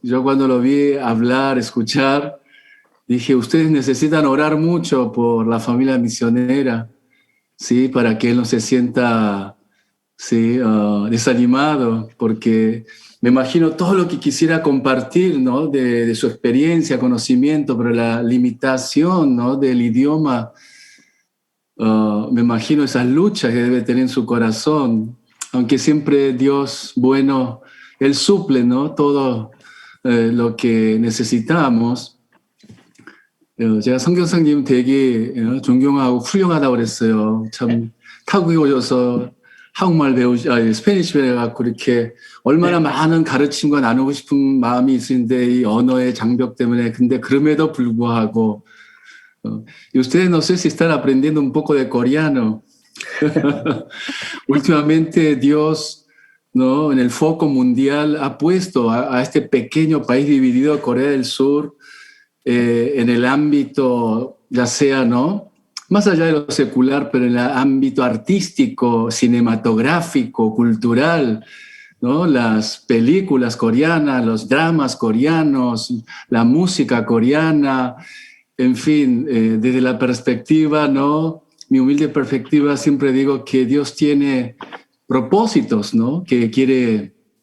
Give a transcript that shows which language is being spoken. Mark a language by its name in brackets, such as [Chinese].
[Spanish] Yo cuando lo vi hablar, escuchar, dije, ustedes necesitan orar mucho por la familia misionera, ¿sí?, para que él no se sienta, ¿sí?, desanimado, porque me imagino todo lo que quisiera compartir, ¿no?, de su experiencia, conocimiento, pero la limitación, ¿no?, del idioma, me imagino esas luchas que debe tener en su corazón, aunque siempre Dios, bueno, Él suple, ¿no?, todo lo que necesitamos. [Korean] 제가 선교사님 되게 존경하고 훌륭하다고 그랬어요. 참 타국에 오셔서 한국말 스페니쉬 배워갖고 이렇게 얼마나 많은 가르침과 나누고 싶은 마음이 있으신데 이 언어의 장벽 때문에, 근데 그럼에도 불구하고 [Spanish] y ustedes no sé si están aprendiendo un poco de coreano. Últimamente Dios, ¿no?, en el foco mundial ha puesto a este pequeño país dividido, Corea del Sur, en el ámbito, ya sea, ¿no?, más allá de lo secular, pero en el ámbito artístico, cinematográfico, cultural, ¿no?, las películas coreanas, los dramas coreanos, la música coreana, en fin, desde la perspectiva, ¿no?, mi humilde perspectiva, siempre digo que Dios tiene propósitos, ¿no?, que quiere